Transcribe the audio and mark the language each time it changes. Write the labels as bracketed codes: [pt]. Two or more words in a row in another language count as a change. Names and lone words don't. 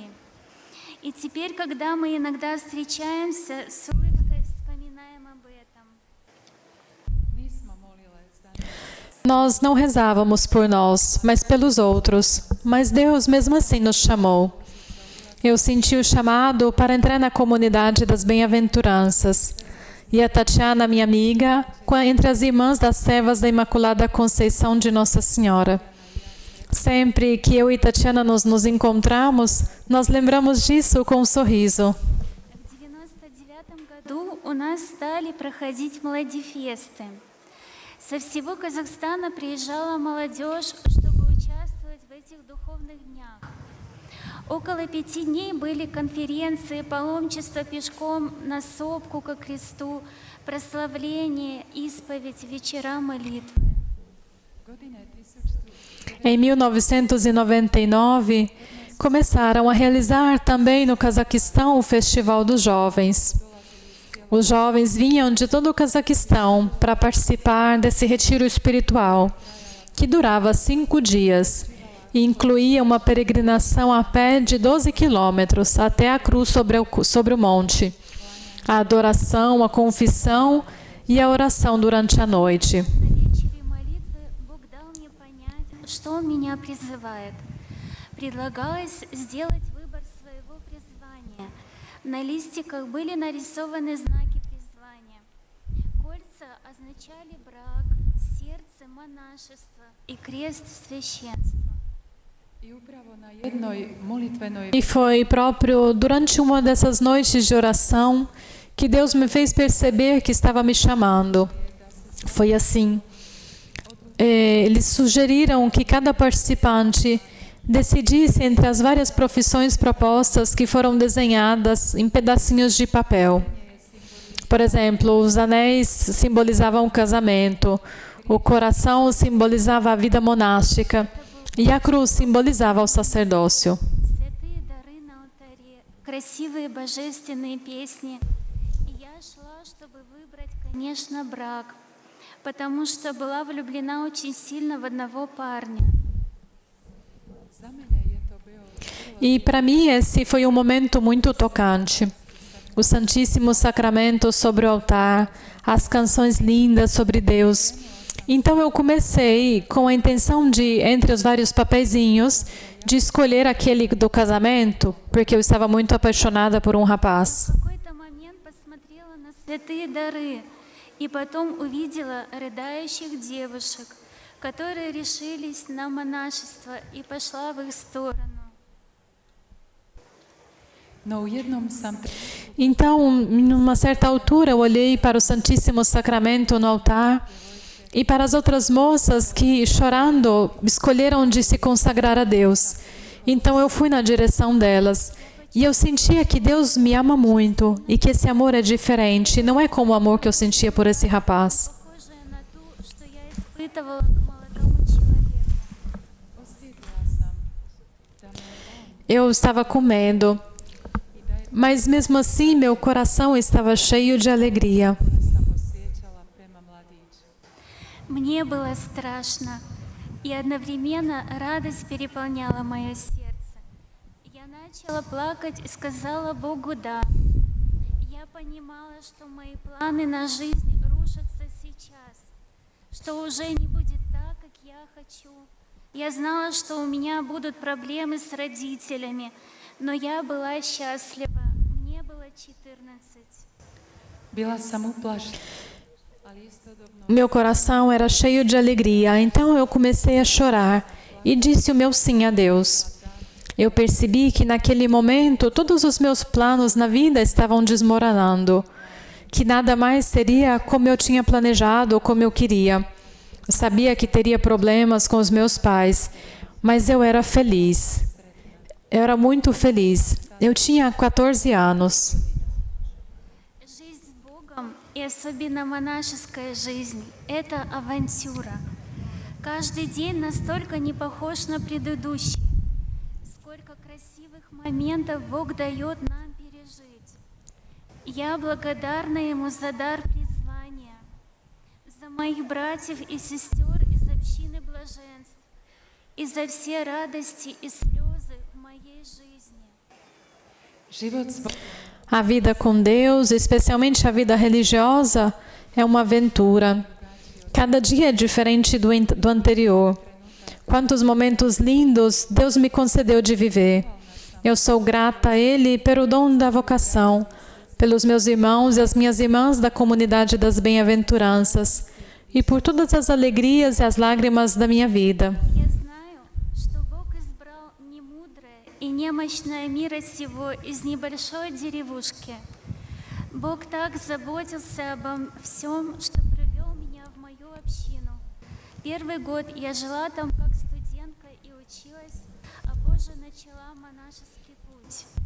[ru] И теперь, когда мы иногда встречаемся, с улыбкой вспоминаем об этом. [hr] nismo molile za nas. [pt] Nós não rezávamos por nós, mas pelos outros. Mas Deus mesmo assim nos chamou. Eu senti o chamado para entrar na comunidade das bem-aventuranças. E a Tatiana, minha amiga, entre as irmãs das servas da Imaculada Conceição de Nossa Senhora. Sempre que eu e Tatiana nos encontramos, nós lembramos disso com um sorriso. [ru] В 1999 году у нас стали проходить молодифесты. Со всего Казахстана приезжала молодежь, чтобы участвовать в этих духовных днях. Около 5 дней были конференции, паломничество пешком на сопку ко кресту, прославление, исповедь, вечера молитвы. [hr] Godine 1900 [pt] Em 1999, começaram a realizar também no Cazaquistão o Festival dos Jovens. Os jovens vinham de todo o Cazaquistão para participar desse retiro espiritual, que durava 5 dias e incluía uma peregrinação a pé de 12 quilômetros até a cruz sobre o monte, a adoração, a confissão e a oração durante a noite. [ru] На вечере молитвы что Он меня призывает. Предлагалось сделать выбор своего призвания. На листиках были нарисованы знаки призвания. Кольца означали брак, сердце – монашество и крест – священство. [hr] I upravo na jednoj molitvenoj [pt] E foi próprio durante uma dessas noites de oração que Deus me fez perceber que estava me chamando. Foi assim. Eles sugeriram que cada participante decidisse entre as várias profissões propostas que foram desenhadas em pedacinhos de papel. Por exemplo, os anéis simbolizavam o casamento, o coração simbolizava a vida monástica e a cruz simbolizava o sacerdócio. [ru] Святые дары на алтаре, красивые божественные песни. И я шла, чтобы выбрать, конечно, брак, потому что была влюблена очень сильно в одного парня. [hr] za mene je to bio [pt] E para mim esse foi um momento muito tocante. O Santíssimo Sacramento sobre o altar, as canções lindas sobre Deus. Então eu comecei com a intenção de, entre os vários papeizinhos, de escolher aquele do casamento, porque eu estava muito apaixonada por um rapaz. [ru] В какой-то момент посмотрела на святые дары и потом увидела рыдающих девушек, которые решились на монашество, и пошла в их сторону. [hr] No u jednom sam [pt] Então, numa certa altura, eu olhei para o Santíssimo Sacramento no altar e para as outras moças que, chorando, escolheram de se consagrar a Deus. Então, eu fui na direção delas e eu sentia que Deus me ama muito e que esse amor é diferente, não é como o amor que eu sentia por esse rapaz. [ru] Похожая на ту, что я испытывала к молодому человеку. [hr] osjetila sam da me on [pt] Eu estava com medo, mas mesmo assim meu coração estava cheio de alegria. [hr] sam osjećala prema mladiću. [ru] Мне было страшно, и одновременно радость переполняла мое сердце. Я начала плакать и сказала Богу «да». Я понимала, что мои планы на жизнь рушатся сейчас, что уже не будет так, как я хочу. Я знала, что у меня будут проблемы с родителями, но я была счастлива. Мне было 14. [hr] Bila sam uplašena, ali istodobno [pt] Meu coração era cheio de alegria, então eu comecei a chorar e disse o meu sim a Deus. Eu percebi que naquele momento todos os meus planos na vida estavam desmoronando, que nada mais seria como eu tinha planejado ou como eu queria. Eu sabia que teria problemas com os meus pais, mas eu era feliz. Eu era muito feliz. Eu tinha 14 anos. [ru] Жизнь с Богом, и особенно монашеская жизнь, это авантюра. Каждый день настолько не похож на предыдущий. Сколько красивых моментов Бог дает нам пережить. Я благодарна Ему за дар призвания, за моих братьев и сестер из общины блаженств и за все радости и слезы в моей жизни. [hr] život s Bogom [pt] A vida com Deus, especialmente a vida religiosa, é uma aventura. Cada dia é diferente do anterior. Quantos momentos lindos Deus me concedeu de viver. Eu sou grata a Ele pelo dom da vocação, pelos meus irmãos e as minhas irmãs da comunidade das bem-aventuranças e por todas as alegrias e as lágrimas da minha vida. [ru] Я знаю, что Бог избрал немудрое и немощное мира сего из небольшой деревушки. Бог так заботился обо всем, что привел меня в мою общину. Первый год я жила там как студентка и училась, а позже начала монашеский путь.